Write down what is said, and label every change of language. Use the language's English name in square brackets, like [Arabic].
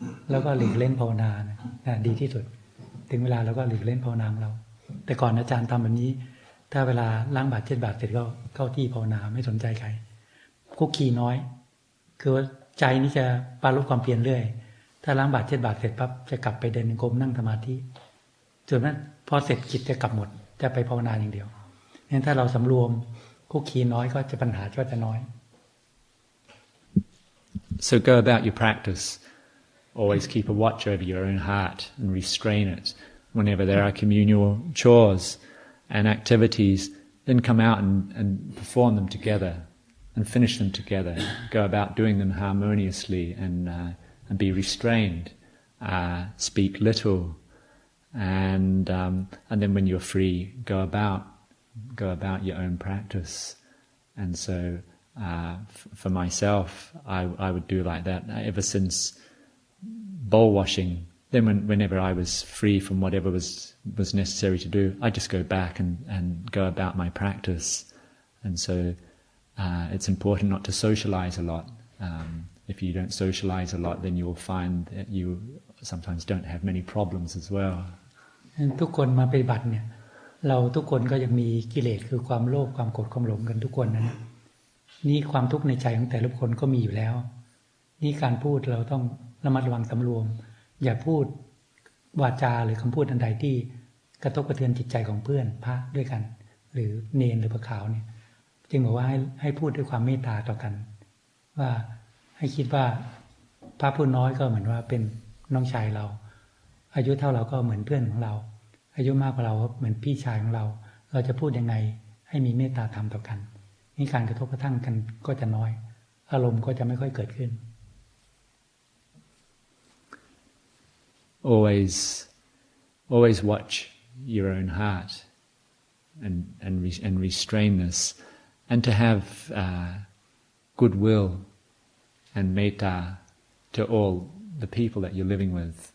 [Thai] แล้วก็หลีกเล่นภาวนานะดีที่สุดถึงเวลาเราก็หลีกเล่นภาวนาของเราแต่ก่อนอาจารย์ทำแบบนี้ถ้าเวลาล้างบาตรเช็ดบาตรเสร็จก็เข้าที่ภาวนาไม่สนใจใครคุกคีน้อยคือว่าใจนี่จะปรารภความเพียรเรื่อยถ้าล้างบาตรเช็ดบาตรเสร็จปั๊บจะกลับไปเดินจงกรมนั่งสมาธิส่วนนั้นพอเสร็จกิจจะกลับหมดจะไปภาวนาอย่างเดียวงั้นถ้าเราสำรวมคุกคีน้อยก็จะปัญหาก็จะน้อย [English] So go about your practice. Always keep a watch over your own heart and restrain it. Whenever there are communal chores and activities, then come out and perform them together and finish them together. Go about doing them harmoniously and be restrained. Speak little, and then when you're free, go about your own practice. And so, for myself, I would do like that ever since bowl washing. Then whenever I was free from whatever was necessary to do, I just go back and go about my practice. And so it's important not to socialize a lot. If you don't socialize a lot, then you'll find that you sometimes don't have many problems as well. [Thai] ทุกคนมาปฏิบัติเนี่ยเราทุกคนก็ยังมีกิเลสคือความโลภความโกรธความหลงกันทุกคนนะนี่ความทุกข์ในใจของแต่ละคนก็มีอยู่แล้วนี่การพูดเราต้องระมัดระวังสำรวมอย่าพูด วาจาหรือคำพูดอันใดที่กระทบกระเทือนจิตใจของเพื่อนพระด้วยกันหรือเนรหรือพระขาวเนี่ยจึงบอกว่าให้พูดด้วยความเมตตาต่อกันว่าให้คิดว่าพระผู้น้อยก็เหมือนว่าเป็นน้องชายเราอายุเท่าเราก็เหมือนเพื่อนของเราอายุมากกว่าเราเหมือนพี่ชายของเราเราจะพูดยังไงให้มีเมตตาธรรมต่อกันนี่การกระทบกระทั่งกันก็จะน้อยอารมณ์ก็จะไม่ค่อยเกิดขึ้น [English] Always watch your own heart and restrain this, and to have goodwill and metta to all the people that you're living with.